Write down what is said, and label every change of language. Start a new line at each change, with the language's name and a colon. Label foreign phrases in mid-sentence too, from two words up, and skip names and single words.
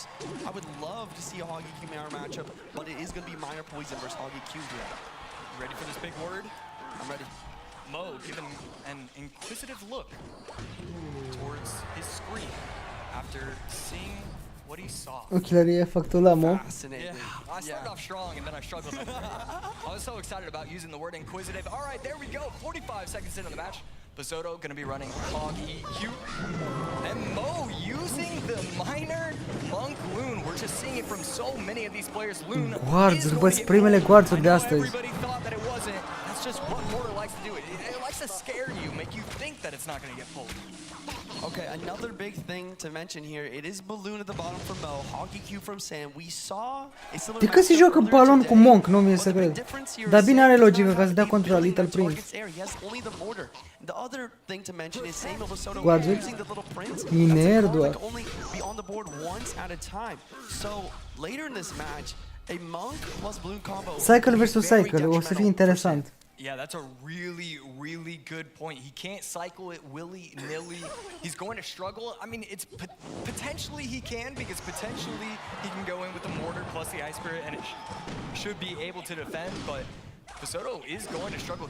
English: I would love to see a hoggy Q Miner matchup, but it is going to be Miner Poison versus hoggy Q here. Ready for this big word? I'm ready. Mo given an inquisitive look towards his screen after seeing what he saw.
Romanian: Ochelarii făcut la Mo.
English: Yeah, I started off strong and then I struggled. I was so excited about using the word inquisitive. All right, there we go. 45 seconds into the match. Basoto going to be running Hog EQ. And Mo using the minor Monk Loon. We're just seeing it from so many of these players. Loon Guards,
Romanian: bă, primele guardsuri de astăzi.
English: Everybody thought that it wasn't. That's just what Mortar likes to do. It likes to scare you, make you think that it's not going to get pulled. Okay, another big thing to mention here. It is Balloon at the bottom from Mo, Hockey Q from Sam. We saw a similar.
Romanian: De cât se joacă balon cu Monk, nu mi se crede. Dar bine are logică ca să dea contra la Little Prince.
English: The other thing to mention is Sam Obasoto
Romanian: Guards-uri.
English: using the Little Prince.
Romanian: Miner doar.
English: Only be on the board once at a time. So later in this match, a Monk plus Balloon combo. Cycle versus Cycle,
Romanian: o să fie interesant.
English: Yeah, that's a really good point. He can't cycle it willy-nilly. He's going to struggle. I mean, it's potentially he can, because potentially he can go in with the mortar plus the ice spirit and it should be able to defend, but Basoto is going to struggle.